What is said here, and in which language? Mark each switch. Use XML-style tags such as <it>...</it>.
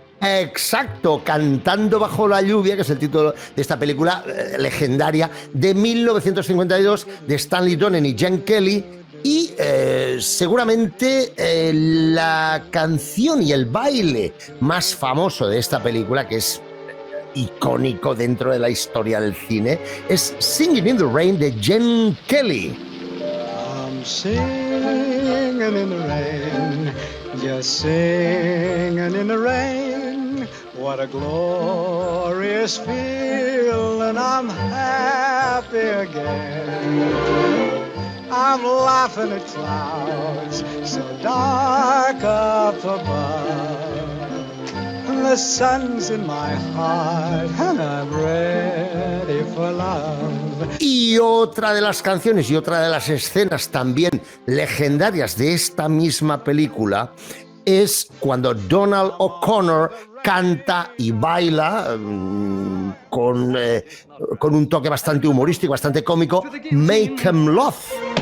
<es>Exacto, Cantando bajo la lluvia, que es el título de esta película legendaria de 1952 de Stanley Donen y Gene Kelly. Y seguramente la canción y el baile más famoso de esta película, que es icónico dentro de la historia del cine, es Singing in the Rain de Gene Kelly.</es> <en>I'm singing in the rain, just singing in the rain. What a glorious feeling, I'm happy again. I'm laughing at clouds so dark up above. The sun's in my heart and I'm ready for love.</en> <es>Y otra de las canciones y otra de las escenas también legendarias de esta misma película es cuando Donald O'Connor canta y baila con un toque bastante humorístico, bastante cómico, Make 'Em Love.</es>